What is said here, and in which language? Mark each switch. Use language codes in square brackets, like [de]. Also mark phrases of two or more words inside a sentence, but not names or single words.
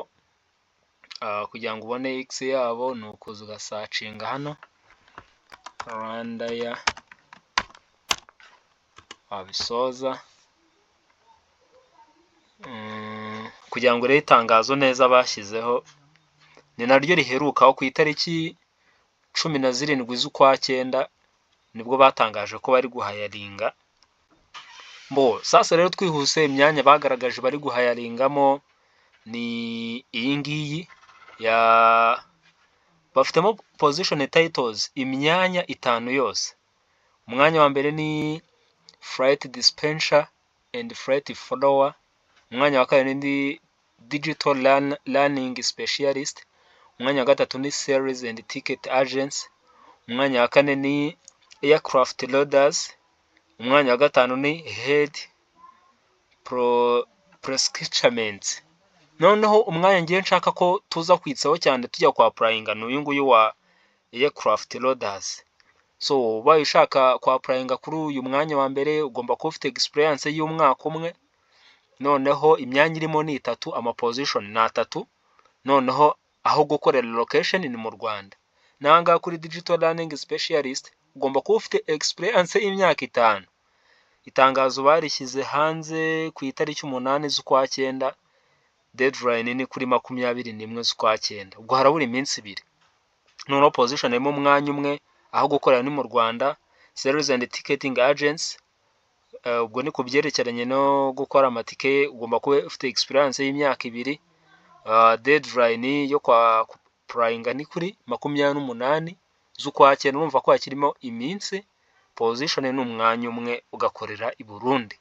[rw] Kugira ngo ubone X yabo ni ukuza ugasacinga hano Rwandair, wabisoza kugira ngo urebe itangazo neza bashyizeho, ni naryo riherukaho ku itariki 17 z'ukwa 9 nibwo batangaje ko bari guhayaringa. Sasa rero twihuse, imyanya bagaragaje bari guhayaringamo ni iyi ngiyi bafitemo [en] position titles [rw] imyanya 5 yose. Umwanya wa mbere ni [en] flight dispenser and flight follower. [rw] Umwanya wa kabiri ni [en] digital learning specialist. [rw] Umwanya wa gatatu ni [en] sales and ticket agents. [rw] Umwanya wa kane ni [en] aircraft loaders. [rw] Umwanya wa gatanu ni [en] head prescriptions. [rw] Noneho umwanya ngiye nshaka ko tuza kwitsaho cyane tujya kwa applyinga ni uyu nguyu wa [en] aircraft loaders. [rw] So ubaye ushaka kwa applyinga kuri uyu mwanya wa mbere ugomba kuba ufite experience y'umwaka umwe. Noneho imyanya irimo ni 3, ama position ni 3. Noneho aho gukorera location ni mu Rwanda. Nanga kuri [en] digital learning specialist [rw] ugomba kuba ufite experience y'imyaka 5. Itangazo barishyize hanze ku itariki 8 z'ukwa 9. Deadline ni kuri 21 z'ukwa 9. Ubwo harabura iminsi 2. Noneho position irimo umwanya umwe, aho gukorera ni mu Rwanda. [en] Sales and ticketing agents, [rw] ubwo ni kubyerekeranye no gukora amatike, ugomba kuba ufite experience y'imyaka 2. Deadline yo kwa applyinga ni kuri 28 z'ukwa 9. Urumva ko hakirimo iminsi. Position ni umwanya umwe ugakorera i Burundi.